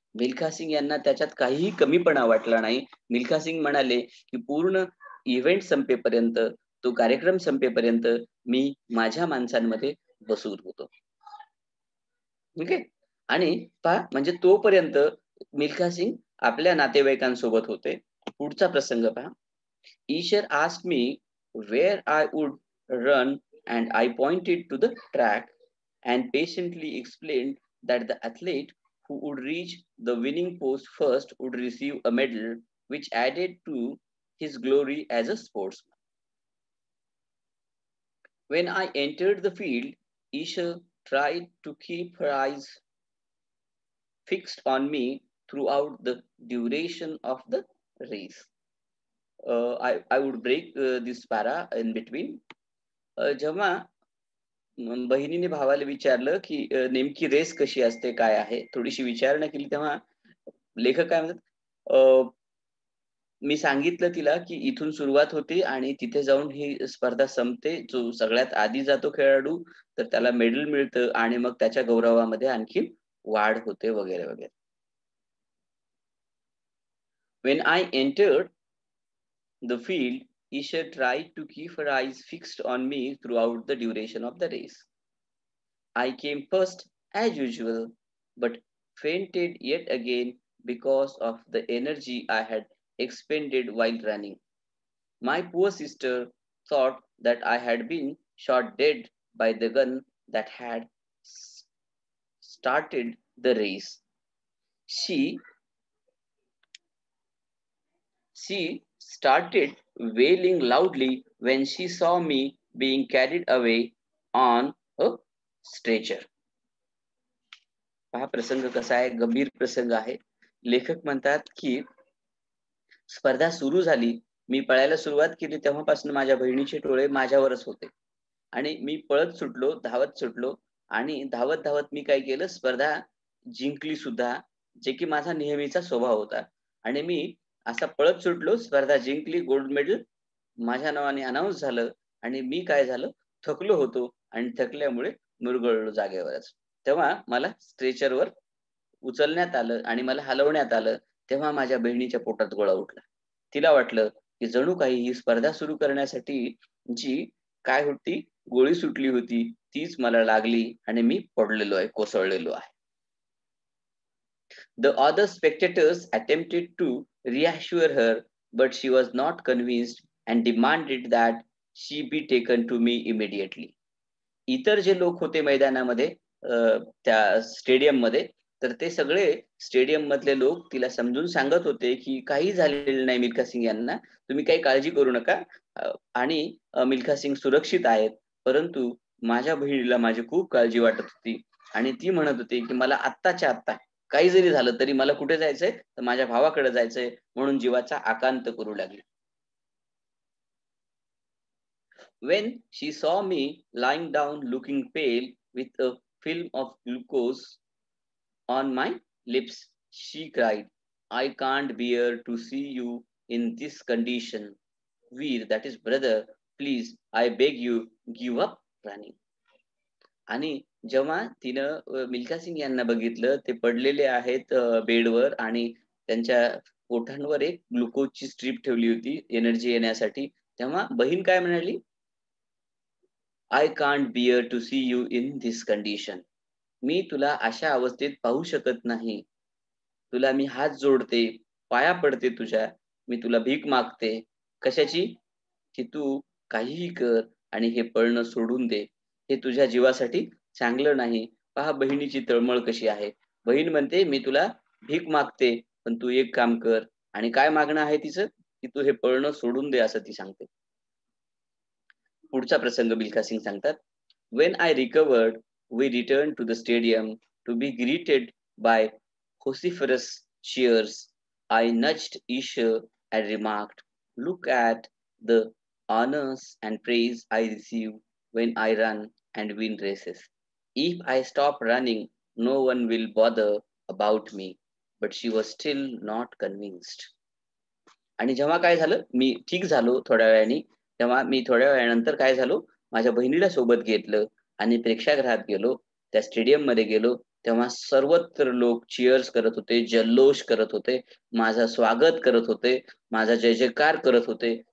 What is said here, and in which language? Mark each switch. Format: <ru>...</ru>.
<mr>मिल्खा सिंग यांना त्याच्यात काहीही कमीपणा वाटला नाही. मिल्खा सिंग म्हणाले की पूर्ण इव्हेंट संपेपर्यंत, तो कार्यक्रम संपेपर्यंत मी माझ्या माणसांमध्ये बसून होतो. ठीक आहे. आणि पहा, म्हणजे तोपर्यंत मिल्खा सिंग आपल्या नातेवाईकांसोबत होते. पुढचा प्रसंग पहा.</mr> <en>Isher asked me where I would run, and I pointed to the track and patiently explained that the athlete who would reach the winning post first would receive a medal. which added to his glory as a sportsman. When I entered the field, Isha tried to keep her eyes fixed on me throughout the duration of the race. I would break this para in between.</en> <mr>जेव्हा बहिणीने भावाला विचारलं की नेमकी race कशी असते काय आहे थोडीशी विचारणा केली तेव्हा लेखक काय म्हणतात मी सांगितलं तिला की इथून सुरुवात होते आणि तिथे जाऊन ही स्पर्धा संपते जो सगळ्यात आधी जातो खेळाडू तर त्याला मेडल मिळतं आणि मग त्याच्या गौरवामध्ये आणखी वाढ होते वगैरे वगैरे.</mr> <en>When I entered the field, Isha tried to keep her eyes fixed on me throughout the duration of the race. I came first as usual, but fainted yet again because of the energy I had expended while running. My poor sister thought that I had been shot dead by the gun that had started the race. She started wailing loudly when she saw me being carried away on a stretcher.</en> <mr>हा प्रसंग कसा आहे गंभीर प्रसंग आहे. लेखक म्हणतात की स्पर्धा सुरू झाली मी पळायला सुरुवात केली तेव्हापासून माझ्या बहिणीचे डोळे माझ्यावरच होते आणि मी पळत सुटलो धावत सुटलो आणि धावत धावत मी काय केलं स्पर्धा जिंकली सुद्धा जे की माझा नेहमीचा स्वभाव होता आणि मी असा पळत सुटलो स्पर्धा जिंकली गोल्ड मेडल माझ्या नावाने अनाऊन्स झालं आणि मी काय झालं थकलो होतो आणि थकल्यामुळे मुरगळलो जागेवरच. तेव्हा मला स्ट्रेचरवर उचलण्यात आलं आणि मला हलवण्यात आलं तेव्हा माझ्या बहिणीच्या पोटात गोळा उठला. तिला वाटलं की जणू काही ही स्पर्धा सुरू करण्यासाठी जी काय होती गोळी सुटली होती तीच मला लागली आणि मी पडलेलो आहे कोसळलेलो आहे.</mr> <en>The other spectators attempted to reassure her, but she was not convinced and demanded that she be taken to me immediately.</en> <mr>इतर जे लोक होते मैदानामध्ये त्या स्टेडियम मध्ये तर ते सगळे स्टेडियम मधले लोक तिला समजून सांगत होते की काही झालेलं नाही मिल्खा सिंग यांना तुम्ही काही काळजी करू नका आणि मिल्खा सिंग सुरक्षित आहेत. परंतु माझ्या बहिणीला माझी खूप काळजी वाटत होती आणि ती म्हणत होती की मला आत्ताच्या आत्ता काही जरी झालं तरी मला कुठे जायचंय तर माझ्या भावाकडे जायचंय म्हणून जीवाचा आकांत करू लागली.</mr> <en>When she saw me lying down looking pale with a film of glucose on my lips, she cried, I can't bear to see you in this condition. Veer, that is brother, please, I beg you, give up running.</en> <mr>आणि जेव्हा तिनं मिल्खा सिंग यांना बघितलं ते पडलेले आहेत बेडवर आणि त्यांच्या ओठांवर एक ग्लुकोजची स्ट्रीप ठेवली होती एनर्जी येण्यासाठी तेव्हा बहीण काय म्हणाली</mr> <en>I can't bear to see you in this condition.</en> <mr>मी तुला अशा अवस्थेत पाहू शकत नाही. तुला मी हात जोडते पाया पडते तुझ्या मी तुला भीक मागते कशाची की तू काहीही कर आणि हे पळणं सोडून दे हे तुझ्या जीवासाठी चांगलं नाही. पहा बहिणीची तळमळ कशी आहे. बहीण म्हणते मी तुला भीक मागते पण तू एक काम कर आणि काय मागणं आहे तिचं की तू हे पळणं सोडून दे असं ती सांगते. पुढचा प्रसंग मिल्खा सिंग सांगतात</mr> <en>when I recovered we returned to the stadium to be greeted by vociferous cheers. I nudged Isha and remarked, look at the honors and praise I receive when I run and win races. If I stop running, no one will bother about me. But she was still not convinced.</en> <mr>आणि जेव्हा काय झालं मी ठीक झालो थोड्या वेळाने तेव्हा मी थोड्या वेळानंतर काय झालो माझ्या बहिणीला सोबत घेतलं आणि प्रेक्षागृहात गेलो त्या स्टेडियम मध्ये गेलो तेव्हा सर्वत्र लोक चिअर्स करत होते जल्लोष करत होते माझं स्वागत करत होते माझा जय जयकार करत होते.</mr>